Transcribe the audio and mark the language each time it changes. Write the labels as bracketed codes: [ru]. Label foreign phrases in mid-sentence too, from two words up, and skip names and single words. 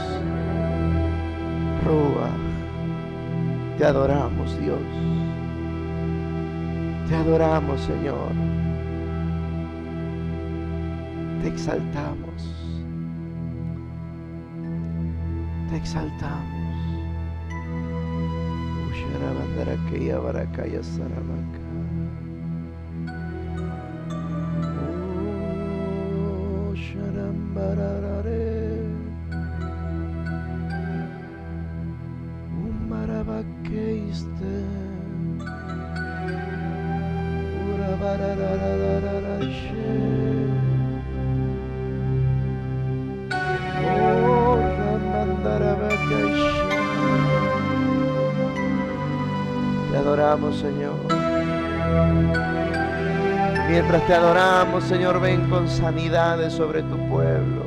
[es] Ruach. Te adoramos, Dios. Te adoramos, Señor. Te exaltamos. Te exaltamos. Usharabandarakaya barakaya saramaka. Sharambararare. Umarabakeiste. Urabarararararashe. Te adoramos, Señor. Mientras te adoramos, Señor, ven con sanidades sobre tu pueblo.